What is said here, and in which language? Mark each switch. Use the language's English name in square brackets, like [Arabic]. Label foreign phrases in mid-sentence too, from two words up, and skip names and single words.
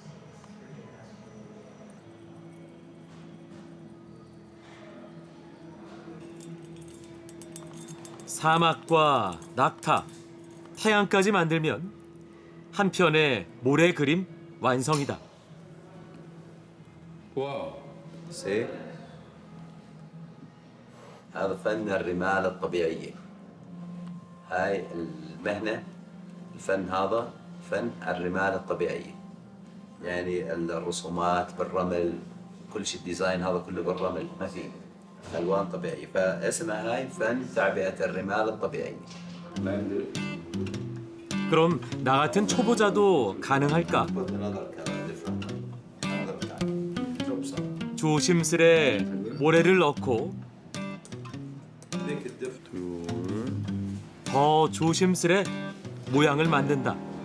[Korean] 사막과 낙타, 태양까지 만들면 한 편의 모래 그림 완성이다. [Arabic] واو. سي هذا فن الرمال الطبيعية. هاي المهنة الفن هذا فن الرمال الطبيعية. يعني الرسومات بالرمل كل شيء الديزاين هذا كله بالرمل ما في ألوان طبيعية فاسمها هاي فن تعبئة الرمال الطبيعية. [Korean] 그럼 나 같은 초보자도 가능할까? 조심스레 모래를 넣고 더 조심스레 모양을 만든다.